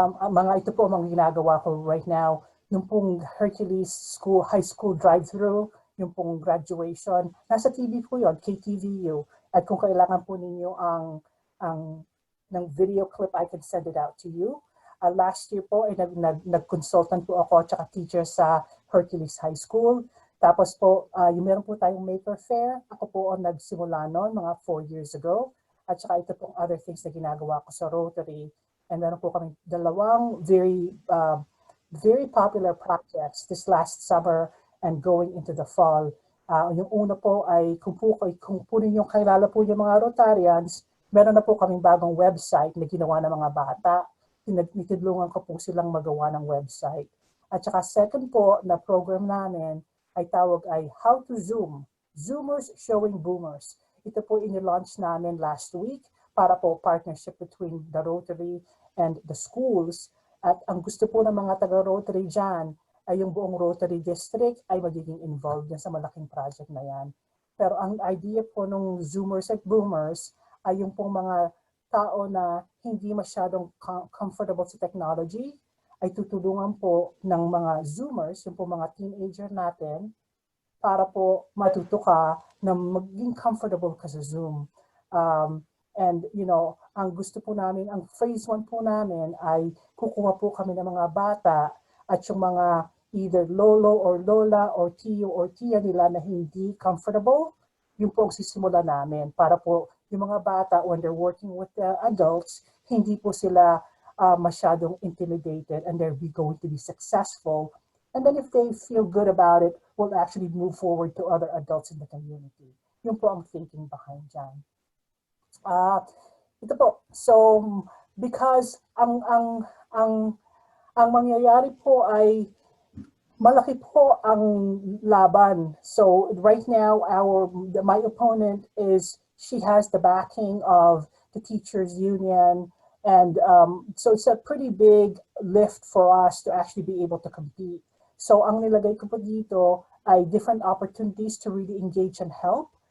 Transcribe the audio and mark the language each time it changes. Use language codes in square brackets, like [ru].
[tl] Mga ito po mga ginagawa ko [en] right now. [tl] Yung pong Hercules High School drive-thru, yung pong graduation. Nasa TV po yun, KTVU. At kung kailangan po ninyo ng video clip, [en] I can send it out to you. Last year [tl] po, ay nag-consultant po ako at saka teacher sa Hercules High School. Tapos po, yung meron po tayong Maker Fair. Ako po ang nagsimula noon, mga 4 years ago. At saka ito pong [en] other things [tl] na ginagawa ko sa Rotary. [en] And [tl] meron po kami dalawang [en] very popular projects this last summer and going into the fall. [tl] Yung una po ay kung po ninyong kailala po yung mga Rotarians, meron na po kaming bagong website na ginawa ng mga bata. Tinutulungan ko po silang magawa ng website. At saka second po na program namin ay tawag ay How to Zoom, Zoomers Showing Boomers. Ito po in-launch namin [en] last week para po partnership between the Rotary and the schools. [tl] At ang gusto po ng mga taga-Rotary dyan ay yung buong Rotary District ay magiging involved sa malaking project na yan. Pero ang idea po ng Zoomers at Boomers ay yung pong mga tao na hindi masyadong comfortable sa technology ay tutulungan po ng mga Zoomers, yung po mga teenager natin, para po matuto ka na maging comfortable ka sa Zoom. [en] And you know, [tl] ang gusto po namin, ang phase 1 po namin ay kukuha po kami ng mga bata at yung mga either lolo or lola or tiyo or tiya nila na hindi comfortable, yung po ang sisimula namin para po yung mga bata [en] when they're working with the adults, [tl] hindi po sila masyadong intimidated [en] and they're going to be successful. And then if they feel good about it, we'll actually move forward to other adults in the community. [tl] Yun po ang thinking behind dyan. Ito po, so because ang mangyayari po ay malaki po ang laban. [en] So right now, my opponent is, she has the backing of the teachers union. And so it's a pretty big lift for us to actually be able to compete. So [tl] ang nilagay ko po dito ay [en] different opportunities to really engage and help.